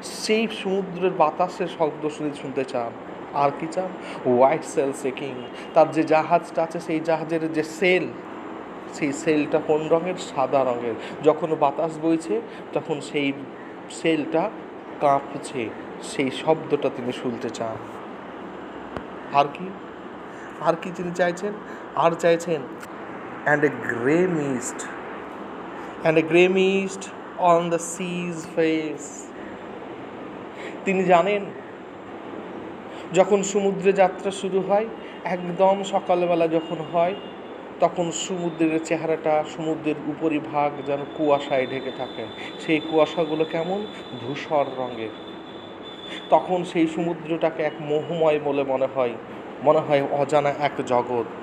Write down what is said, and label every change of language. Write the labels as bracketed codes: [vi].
[bn] সেই সমুদ্রের বাতাসের শব্দ শুনতে চান। আর কি চান, [en] white sail shaking, [bn] তার যে জাহাজটা আছে সেই জাহাজের যে সেল, সেই সেলটা কোন রঙের, সাদা রঙের। যখন বাতাস বইছে তখন সেই সেলটা কাঁপছে, সেই শব্দটা তিনি শুনতে চান। আর কি, আর কি তিনি চাইছেন, আর চাইছেন [en] and a grey mist, and a grey mist on the sea's face. [bn] তিনি জানেন যখন সমুদ্রে যাত্রা শুরু হয়, একদম সকালবেলা যখন হয়, তখন সমুদ্রের চেহারাটা, সমুদ্রের উপরিভাগ যেন কুয়াশায় ঢেকে থাকে। সেই কুয়াশাগুলো কেমন, ধূসর রঙের। তখন সেই সমুদ্রটাকে এক মোহময় বলে মনে হয় অজানা এক জগৎ।